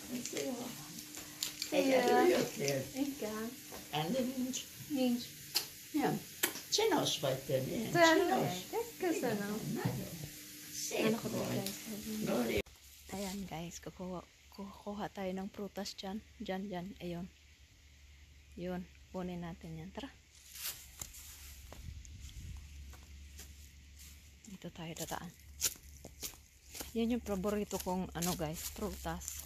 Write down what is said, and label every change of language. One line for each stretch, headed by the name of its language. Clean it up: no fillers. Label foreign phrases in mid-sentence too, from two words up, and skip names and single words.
Hungarian: Igen. Nincs. Ja. Csinos vagy te, milyen Csinos. Köszönöm. Szép vagy.
Filipino: Ayan guys, kukuha tayo ng prutas dyan. Dyan. Ayun. Yun. Kunin natin yan. Tara. Dito tayo dadaan. Yan yung paborito kong ano guys, prutas.